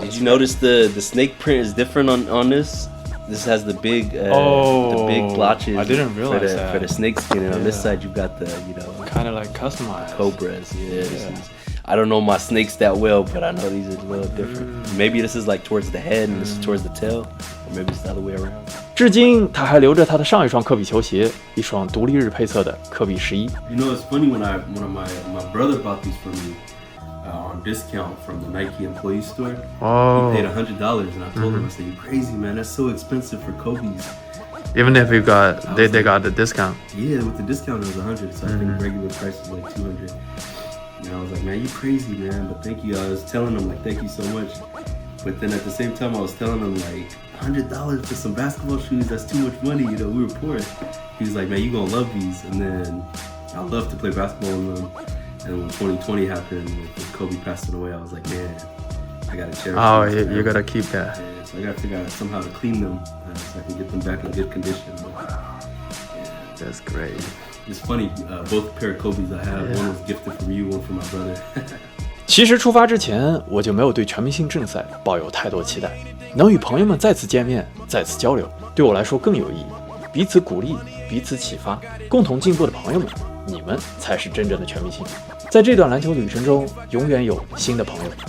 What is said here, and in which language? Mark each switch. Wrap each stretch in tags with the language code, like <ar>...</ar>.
<en>Did you notice the snake print is different on this? This has the big blotches. I didn't realize that. For the snake skin, and on this side you've got the, you know, kind of like customized cobras. I don't know my snakes that well, but I know these are a little different. Maybe this is like towards the head and this is towards the tail, or maybe it's the other way around.</en> <zh>至今他还留着他的上一双科比球鞋，一双独立日配色的科比11。</zh> <en>You know, it's funny when my brother bought these for me on discount from the Nike employee store. Oh. He paid $100, and I told him, I said, "You crazy, man? That's so expensive for Kobe's." Even if you got they got the discount. Yeah, with the discount it was $100, so I think regular price was like $200. And I was like, "Man, you crazy, man? But thank you." I was telling him like, "Thank you so much." But then at the same time, I was telling him like, $100 for some basketball shoes, that's too much money, you know, we were poor. He was like, "Man, you gonna love these." And then I love to play basketball in them. And when 2020 happened, with Kobe passing away, I was like, man, I gotta cherish them. Oh, you gotta keep that. Yeah, so I gotta figure out somehow to clean them so I can get them back in good condition. But, That's great. It's funny, both pair of Kobe's I have, one was gifted from you, one from my brother.</en> <zh>其实出发之前，我就没有对全明星正赛抱有太多期待。能与朋友们再次见面、再次交流，对我来说更有意义。彼此鼓励，彼此启发，共同进步的朋友们，你们才是真正的全明星。在这段篮球旅程中，永远有新的朋友、新的故事发生，而我很期待下一次的故事。这里是 Telfair，</zh>